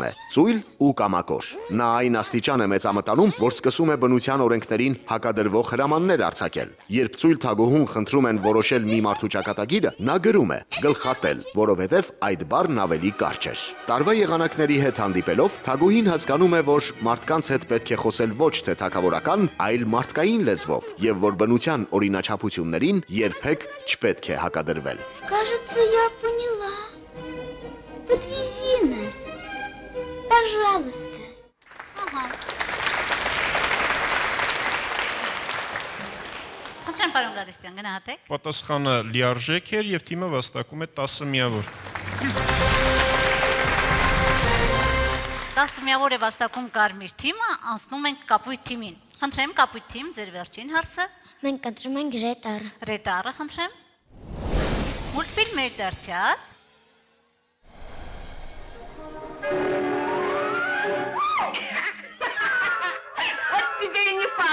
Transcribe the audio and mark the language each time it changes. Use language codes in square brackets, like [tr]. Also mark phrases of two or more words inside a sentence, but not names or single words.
[hy] է, ծույլ ու կամակոր։ Նա այն աստիճան է մեծամտանում, որ սկսում է բնության օրենքներին հակադրվող հրամաններ արձակել։ Երբ ծույլ Թագուհուն խնդրում են որոշել մի մարդու ճակատագիրը, նա գրում է գլխատել, որովհետև այդ բառն ավելի կարճ էր։ Տարվա եղանակների հետ հանդիպելով Թագուհին հասկանում է, որ մարդկանց հետ պետք է խոսել ոչ թե թագավորական, այլ մարդկային լեզվով, եւ որ բնության օրինաչափություններին երբեք չպետք է հակադրվել։ [ru] Кажется, я поняла. Подвези нас. Пожалуйста. [hy] Ահա։ Խնդրեմ պարոն Գալստյան, գնահատեք։ Պատասխանը լիարժեք էր եւ թիմը վաստակում է 10 միավոր։ 10 միավոր է վաստակում կարմիր թիմը, անցնում ենք կապույտ թիմին։ Խնդրեմ կապույտ թիմ, ձեր վերջին հարցը։ Մենք ընտրում ենք Ռետարը։ Ռետարը, խնդրեմ։ Մուլտֆիլմեր դարձյալ։ [ru] Вот тебе и не падай.